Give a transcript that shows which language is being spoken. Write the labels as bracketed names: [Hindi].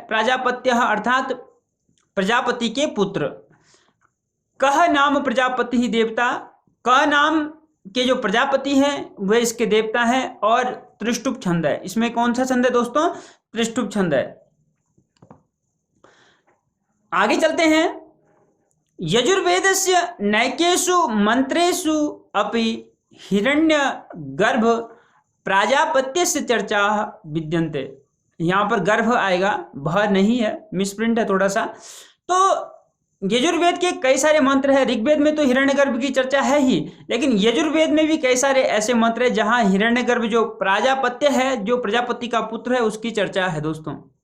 [Hindi] प्राजापत्यः अर्थात प्रजापति के पुत्र। कह नाम प्रजापति ही देवता, कह नाम के जो प्रजापति हैं वे इसके देवता हैं। और त्रिष्टुप छंद है, इसमें कौन सा छंद है दोस्तों, त्रिष्टुप छंद है। आगे चलते हैं। [Sanskrit] यजुर्वेदस्य नैकेषु मंत्रेषु अपि हिरण्यगर्भ प्राजापत्यस्य चर्चा विद्यन्ते। [Hindi] यहां पर गर्भ आएगा, भ नहीं है, मिसप्रिंट है थोड़ा सा। तो यजुर्वेद के कई सारे मंत्र हैं। ऋग्वेद में तो हिरण्यगर्भ की चर्चा है ही, लेकिन यजुर्वेद में भी कई सारे ऐसे मंत्र हैं जहां हिरण्यगर्भ जो प्राजापत्य है, जो प्रजापति का पुत्र है, उसकी चर्चा है दोस्तों।